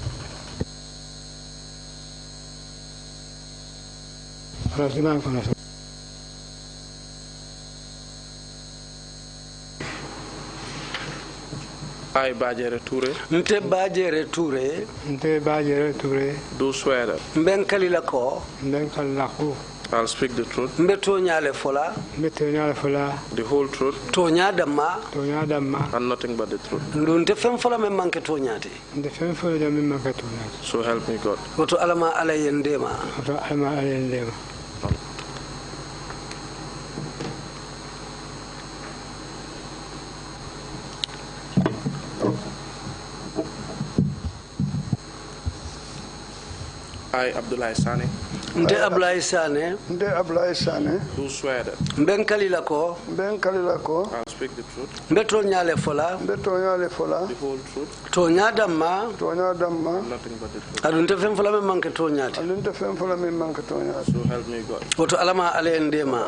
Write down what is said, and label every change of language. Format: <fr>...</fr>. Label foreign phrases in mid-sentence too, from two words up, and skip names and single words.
<en>I, Bajere Toure.</en> <man>Nte Bajere Toure. Nte Bajere Toure.</man> <en>Do swear that</en> <man>Mbenkalilako. Mbenkalilako.</man> <en>I'll speak the truth.</en> <man>Mbetonyale fola. Mbetonyale fola.</man> <en>The whole truth.</en> <man>Tonyadama. Tonyadama.</man> <en>And nothing but the truth.</en> <man>Ndunte fem fola me manke tonyati. Nte fem fola me manke tonyati.</man> <en>So help me God.</en> <man>Woto alama alayendema. Woto alama alayendema.</man> <en>I, Abdullah Sane.</en> <man>Nte Abdullah Sane. Nte Abdullah Sane.</man> <en>Do swear that</en> <man>Mbenkalilako.</man> <en>I'll speak the truth.</en> <man>Mbetonyale fola. Mbetonyale fola.</man> <en>The whole truth.</en> <man>Tonyadama. Tonyadama.</man> <en>Nothing but the truth.</en> <man>Adunte fem fola me manke tonyati. Adunte fem fola me manke tonyati.</man> <en>So help me God.</en> <man>Woto alama alayendema.</man>